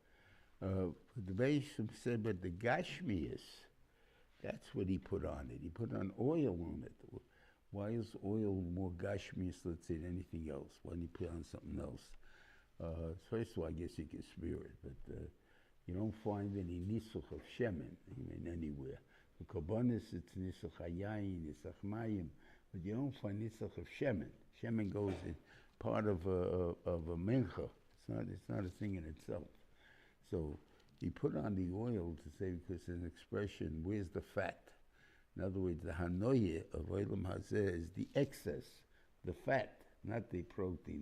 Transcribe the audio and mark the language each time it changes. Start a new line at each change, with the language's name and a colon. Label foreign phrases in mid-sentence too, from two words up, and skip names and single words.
English: The Beishim said, but the gashmias, that's what he put on it. He put on oil on it. Why is oil more gashmias, let's say, than anything else? Why didn't he put on something else? First of all, I guess you can smear it, but you don't find any nisuch of shemen anywhere. The korbanos, it's
Hebrew: ניסוך היין, ניסוך מים,
English: but you don't find nisuch of shemen. Shemen goes in part of a mincha. It's not a thing in itself. So he put on the oil to say, because it's an expression, where's the fat? In other words, the hanoye of
Hebrew: עולם הזה
English: is the excess, the fat, not the protein.